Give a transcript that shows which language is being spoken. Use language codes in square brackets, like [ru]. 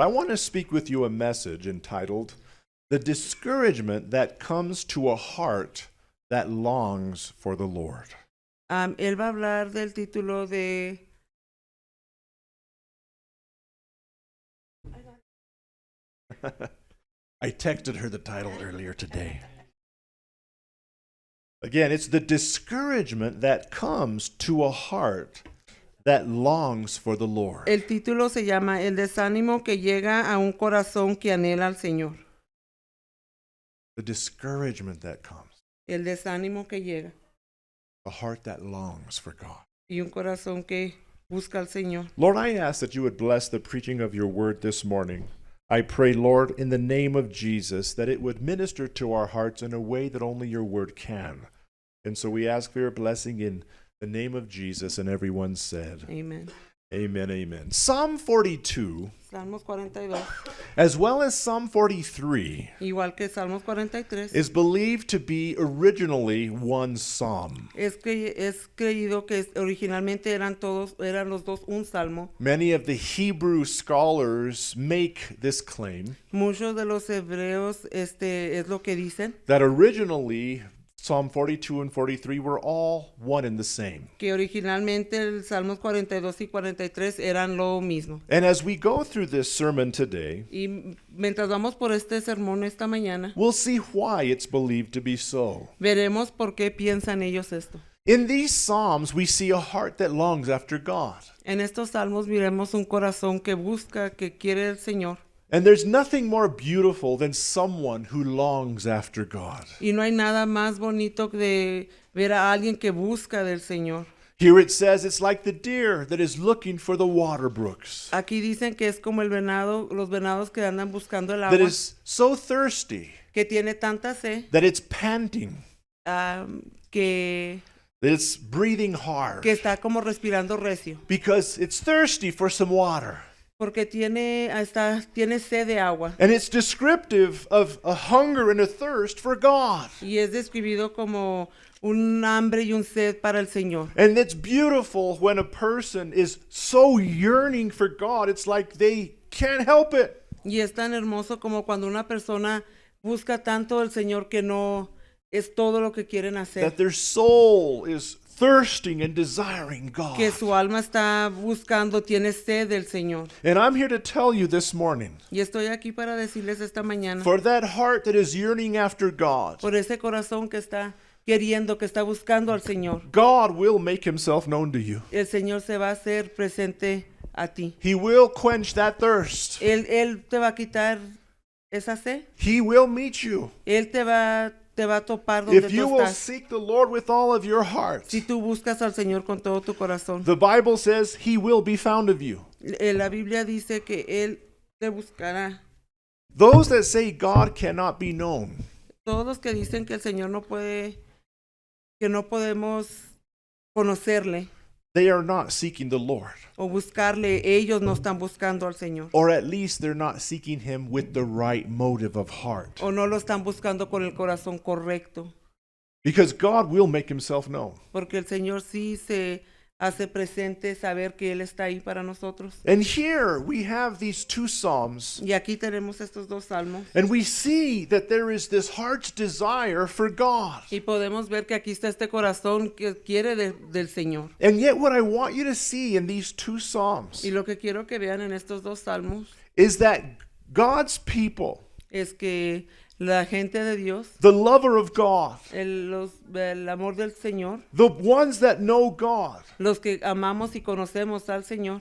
[en] I want to speak with you a message entitled, The Discouragement That Comes to a Heart That Longs for the Lord. [es] Él va a hablar del título de... [en] I texted her the title earlier today. Again, it's the discouragement that comes to a heart that longs for the Lord. [es] El título se llama El desánimo que llega a un corazón que anhela al Señor. [en] The discouragement that comes. [es] El desánimo que llega. [en] A heart that longs for God. [es] Y un corazón que busca al Señor. [en] Lord, I ask that you would bless the preaching of your word this morning. I pray, Lord, in the name of Jesus, that it would minister to our hearts in a way that only your word can. And so we ask for your blessing in the name of Jesus, and everyone said, Amen. Amen, amen. Psalm 42, [es] Salmos 42, [en] as well as Psalm 43, [es] igual que Salmos 43, [en] is believed to be originally one psalm. [es] es creído que originalmente eran los dos un salmo. [en] Many of the Hebrew scholars make this claim [es] Muchos de los hebreos es lo que dicen, [en] that originally Psalm 42 and 43 were all one and the same. [es] que originalmente el Salmos 42 y 43 eran lo mismo. [en] And as we go through this sermon today, [es] Y mientras vamos por este sermón esta mañana, [en] we'll see why it's believed to be so. [es] veremos por qué piensan ellos esto. [en] In these Psalms, we see a heart that longs after God. [es] En estos salmos miremos un corazón que busca, que quiere el Señor. [en] And there's nothing more beautiful than someone who longs after God. [es] Y no hay nada más bonito de ver a alguien que busca del Señor. [en] Here it says it's like the deer that is looking for the water brooks, [es] Aquí dicen que es como el venado, los venados que andan buscando el [en] that [es] agua, [en] is so thirsty [es] que tiene tanta sed, [en] that it's panting, [es] que [en] that it's breathing hard [es] está como respirando recio, [en] because it's thirsty for some water. [es] porque tiene sed de agua. [en] And it's descriptive of a hunger and a thirst for God. [es] Y es describido como un hambre y un sed para el Señor. [en] And it's beautiful when a person is so yearning for God, it's like they can't help it. [es] Y es tan hermoso como cuando una persona busca tanto al Señor que no es todo lo que quieren hacer. [en] That their soul is thirsting and desiring God. [es] Que su alma está buscando, tiene sed del Señor. [en] And I'm here to tell you this morning, [es] Y estoy aquí para decirles esta mañana, [en] for that heart that is yearning after God, [es] por ese corazón que está queriendo, que está buscando al Señor, [en] God will make himself known to you. [es] el Señor se va a hacer presente a ti. [en] He will quench that thirst. [es] Él te va a quitar esa sed. [en] He will meet you. [es] Él te va a topar donde [en] If you [es] tú [en] will [es] estás. [en] seek the Lord with all of your heart, [es] Si tú buscas al Señor con todo tu corazón. [en] the Bible says he will be found of you. [es] La Biblia dice que Él te buscará. [en] Those that say God cannot be known, [es] Todos los que dicen que el Señor no puede, que no podemos conocerle [en] they are not seeking the Lord. [es] o buscarle, ellos no están buscando al Señor. [en] Or at least they're not seeking him with the right motive of heart. [es] O no lo están buscando con el corazón correcto. [en] Because God will make himself known. [es] Porque el Señor sí se hace presente, saber que Él está ahí para nosotros. [en] And here we have these two Psalms, [es] Y aquí tenemos estos dos salmos. [en] and we see that there is this heart's desire for God. [es] Y podemos ver que aquí está este corazón que quiere del Señor. [en] And yet what I want you to see in these two Psalms [es] Y lo que quiero que vean en estos dos salmos [en] is that God's people, [es] es que la gente de Dios, [en] the lover of God, [es] el amor del Señor, [en] the ones that know God, [es] los que amamos y conocemos al Señor,